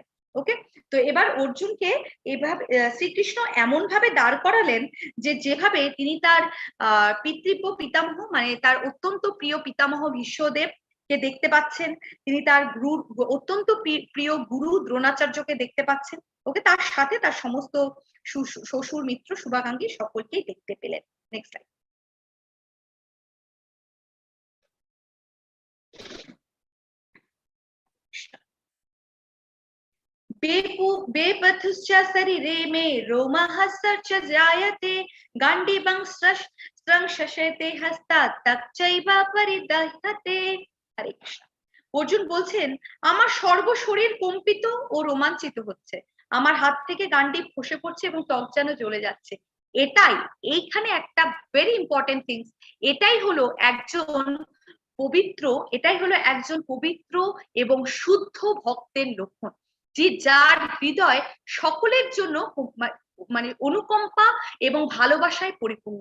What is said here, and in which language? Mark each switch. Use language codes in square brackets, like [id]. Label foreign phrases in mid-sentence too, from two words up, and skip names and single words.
[bn] ওকে, তো এবার অর্জুনকে এভাবে শ্রীকৃষ্ণ এমন ভাবে দাঁড় করালেন যে যেভাবে তিনি তার পিতৃব্য পিতামহ মানে তার অত্যন্ত প্রিয় পিতামহ ভীষ্মদেব কে দেখতে পাচ্ছেন, তিনি তার অত্যন্ত প্রিয় গুরু দ্রোণাচার্যকে দেখতে পাচ্ছেন। ওকে, তার সাথে তার সমস্ত শ্বশুর, মিত্র, শুভাকাঙ্ক্ষী সকলকেই দেখতে পেলেন। [en] next slide. [sa] बेपथुश्च शरीरे मे रोमहर्षश्च जायते, गाण्डीवं स्रंशते हस्तात् तच्चैव परिदह्यते। [bn] হরে কৃষ্ণ। অর্জুন বলছেন, আমার সর্বশরীর কম্পিত ও রোমাঞ্চিত হচ্ছে, আমার হাত থেকে গাণ্ডীব খসে পড়ছে এবং ত্বক যেন জ্বলে যাচ্ছে। এইখানে একটা [en] very important things, [bn] এটাই হলো একজন পবিত্র এবং শুদ্ধ ভক্তের লক্ষণ, যে যার হৃদয় সকলের জন্য মানে অনুকম্পা এবং ভালোবাসায় পরিপূর্ণ।